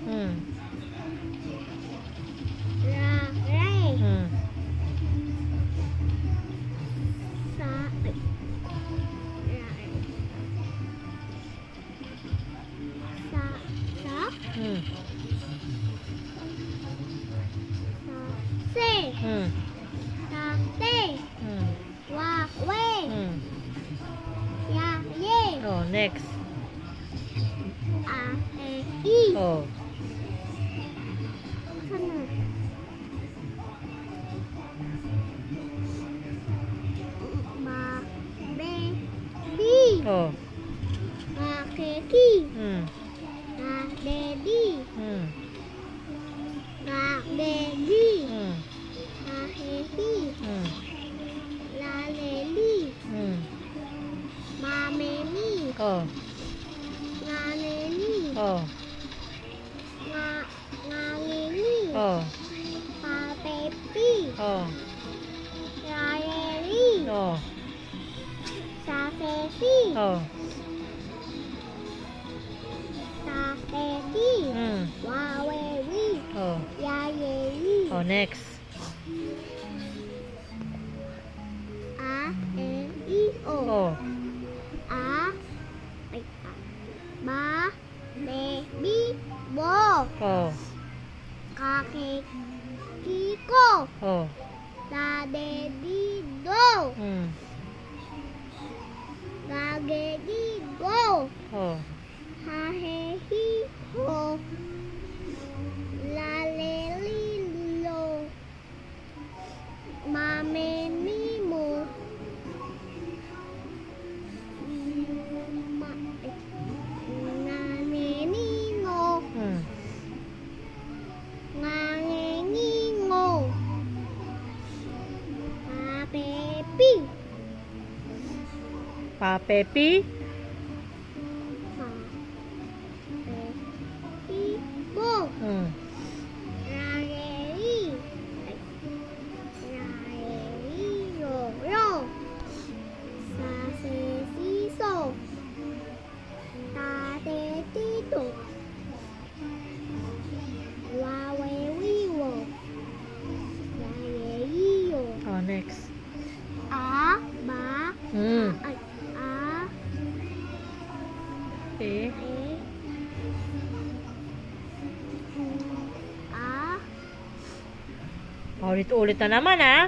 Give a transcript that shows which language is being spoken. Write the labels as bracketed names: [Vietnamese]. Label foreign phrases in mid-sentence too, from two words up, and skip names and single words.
[Filipino] la, re, sa, ay, la, sa, sa, se, sa, te, wa, we, ya, ye, [English] Oh, next. [Filipino] a, e, i, Oh. sana, ba, be, bi, Oh. ga, ke, ki, ga, de, di, ga, de, gi, ha, he, hi, la, le, li, ma, me, mi, Oh. nga, ne, ni, Oh. nga, nge, ni, Oh. pa, pe, pi, Oh. ra, re, ri, Oh. sa, fe, fi, Oh. sa, fe, ti, wa, we, wi, Oh. ya, ye, ri, [English] Oh, next. [Filipino] a, e, i, o, Oh. a, ay, ba, be, bi, bo, Oh. ka, ke, ki, ko, Oh. da, de, di, do, ga, ge, gi, go, Oh. ha, he, hi, ho, la, le, li, lo, ma, me, mi, mo, ma, nga, ne, ni, ngo, nga, nge, ngi, ngo, pa, pe, pi, Pa, Pepi. pa, pe, pi, bo, ra, re, ri, ay, ra, re, ri, ro, ro, sa, se, si, so, ta, te, ti, to, wa, we, wi, wo, ya, ye, yi, yo, [English] Oh, next. [Filipino] a, ba, ay, a, E. e, a, Ulit-ulit na naman, ah.